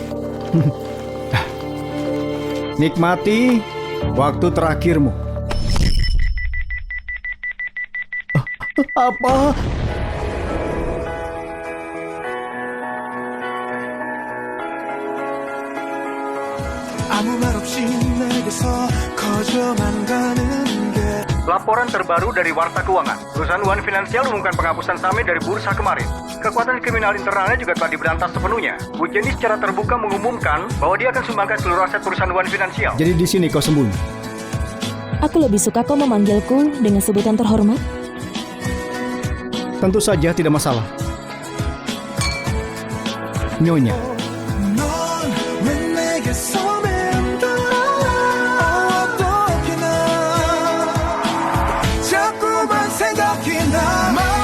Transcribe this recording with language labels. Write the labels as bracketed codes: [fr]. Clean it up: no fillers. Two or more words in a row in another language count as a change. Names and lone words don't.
[id] Nikmati waktu terakhirmu. Apa? [ko] 아무 말 없이 내게서 커져만 가는 게 [id] Laporan terbaru dari Warta Keuangan. Perusahaan One Financial umumkan penghapusan saham dari bursa kemarin. Kekuatan kriminal internalnya juga telah diberantas sepenuhnya. Bu Jenny secara terbuka mengumumkan bahwa dia akan sumbangkan seluruh aset perusahaan One Financial. Jadi di sini kau sembunyi? Aku lebih suka kau memanggilku dengan sebutan terhormat. Tentu saja tidak masalah. Nyonya. [ko] 넌 왜 내게서 맴돌아 어떻게 나 자꾸만 생각이 나